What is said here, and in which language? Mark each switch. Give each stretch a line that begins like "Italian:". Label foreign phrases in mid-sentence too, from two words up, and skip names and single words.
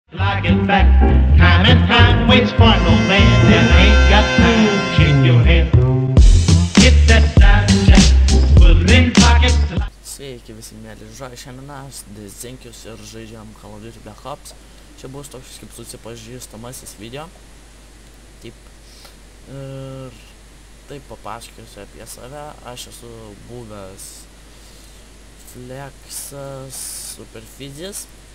English: I get back, time and time waits for no man, and I ain't got time to shake your hand. Get that side check, put it in pockets.
Lithuanian: Sveiki visi mėly žodžiai, šiandien aš Dezenkius ir žaidžiam Call of Duty Black Ops. Čia bus toks kaip susipažįstamasis video. Ir taip papasakosiu apie save. Aš esu buvęs Flexas Superfizis.